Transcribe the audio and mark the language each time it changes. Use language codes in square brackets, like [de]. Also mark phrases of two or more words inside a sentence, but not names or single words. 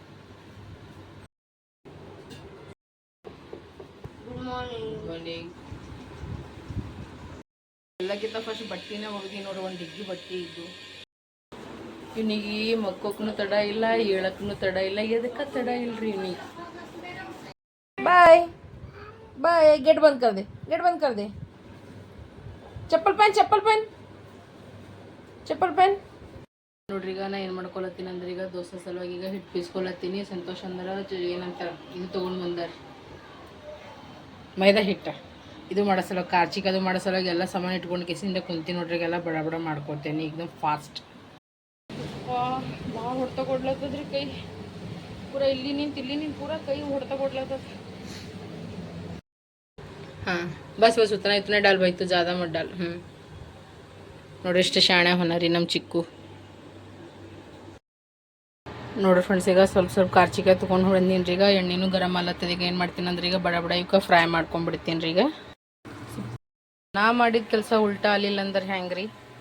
[en] Good morning. [kn] ಎಲ್ಲಕ್ಕಿಂತ ಫಸ್ಟ್ ಬಟ್ಟೆನೇ ಹೋಗಿ ನೋಡ್ರಿ, ಒಂದು ಡಿಗ್ಗಿ ಬಟ್ಟೆ ಇದ್ದು. ಇವನಿಗೆ ಮಕ್ಕೋಕ್ಕೂ ತಡ ಇಲ್ಲ, ಹೇಳಕ್ಕೂ ತಡ ಇಲ್ಲ, ಎದಕ್ಕೆ ತಡ ಇಲ್ರಿ ಇವನಿಗೆ. [en] Bye bye. [hi] गेट बंद कर दे, गेट बंद कर दे. चप्पल पहन, चप्पल पहन, चप्पल पहन. [kn] ನೋಡ್ರಿ ಈಗ ನಾ ಏನು ಮಾಡ್ಕೊಳತ್ತೀನಿ ಅಂದ್ರೆ, ಈಗ ದೋಸೆ ಸಲುವಾಗಿ ಈಗ ಹಿಟ್ಟು ಬೀಸ್ಕೊಳತ್ತೀನಿ. ಸಂತೋಷ್ ಅಂದ್ರೆ ಏನಂತಾರ, ಇದು ತೊಗೊಂಡು ಬಂದಾರೆ ಮೈದಾ ಹಿಟ್ಟು. ಇದು ಮಾಡೋ ಸಲುವಾಗಿ ಕಾರ್ಚಿಕ್ ಅದು ಮಾಡೋ ಸಲುವಾಗಿ ಎಲ್ಲ ಸಾಮಾನು ಇಟ್ಕೊಂಡು ಕಿಸಿಂದ ಕುಂತಿ ನೋಡ್ರಿ. ಎಲ್ಲ ಬಡ ಬಡ ಮಾಡ್ಕೊತೇನೆ ಏಕದಮ್ ಫಾಸ್ಟ್. ಭಾಳ ಹೊಡ್ತಾ ಕೊಡ್ಲತ್ತದ್ರಿ ಕೈ ಪೂರ. ಇಲ್ಲಿ ನಿಂತು ಪೂರ ಕೈ ಹೊಡ್ತಾ ಕೊಡ್ಲತ್ತದ. [hi] हाँ बस बस उतना इतना डाल भाई, तो ज़्यादा मत डाल. [kn] ನೋಡ್ರಿ ಎಷ್ಟು ಶಾಣೆ ಹೊನರಿ ನಮ್ಮ ಚಿಕ್ಕು. ನೋಡ್ರಿ ಫ್ರೆಂಡ್ಸ್, ಈಗ ಸ್ವಲ್ಪ ಕಾರ್ಚಿಕಾಯಿ ತೊಗೊಂಡು ಹೊಡೆದೀನಿ ರೀ. ಈಗ ಎಣ್ಣೆನೂ ಗರಮ್ ಆಲತ್ತದ. ಈಗ ಏನು ಮಾಡ್ತೀನಿ ಅಂದ್ರೆ, ಈಗ ಬಡ ಬಡ ಇವಕ್ಕೆ ಫ್ರೈ ಮಾಡ್ಕೊಂಡ್ಬಿಡ್ತೀನಿ ರೀ. ಈಗ ನಾ ಮಾಡಿದ ಕೆಲಸ ಉಲ್ಟಾ ಅಲ್ಲಿಲ್ಲ ಅಂದ್ರೆ ಹೆಂಗೆ ರೀ.